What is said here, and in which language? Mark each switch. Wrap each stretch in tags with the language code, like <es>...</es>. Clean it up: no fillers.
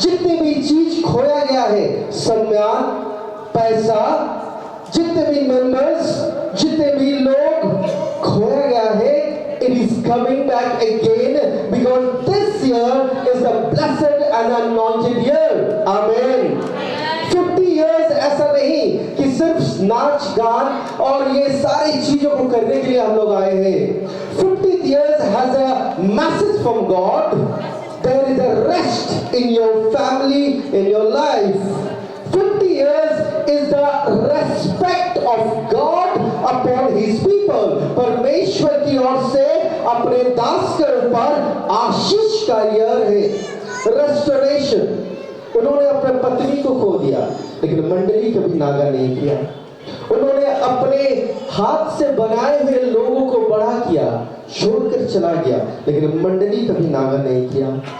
<hi>जितने भी चीज खोया गया है, सम्मान, पैसा, जितने भी मेंबर्स, जितने भी लोग खोया गया है,</hi> <en>it is coming back again because this year is the blessed and anointed year. Amen. 50 years</en> <hi>ऐसा नहीं कि सिर्फ नाच गान और ये सारी चीजों को करने के लिए हम लोग आए हैं।</hi> <en>50 years has a message from God. There is a rest in your family, in your life. 50 years is the respect of God upon His people.</en> <hi>परमेश्वर की ओर से अपने दास के ऊपर आशीष का ईयर है। रेस्टोरेशन। उन्होंने अपने पत्नी को खो दिया, लेकिन मंडली कभी नागा नहीं किया। उन्होंने अपने हाथ से बनाए हुए लोगों को बड़ा किया, छोड़कर चला गया, लेकिन मंडली कभी नागा नहीं किया।</hi>